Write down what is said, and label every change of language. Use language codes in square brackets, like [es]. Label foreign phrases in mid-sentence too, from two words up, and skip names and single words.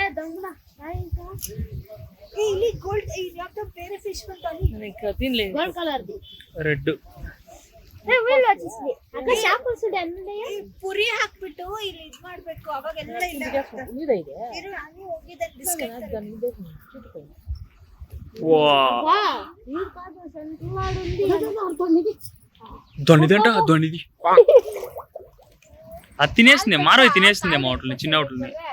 [te] తినలేదు రెడ్ [kn] ಪುರಿ ಹಾಕ್ಬಿಟ್ಟು ಇಲ್ಲಿ ಇದ್ ಮಾಡ್ಬೇಕು ಅವಾಗೆಲ್ಲ [te] దొండిదంట దొండిది అది తినేసింది మారవి తినేసింది మా హోటల్ని చిన్న హోటల్ని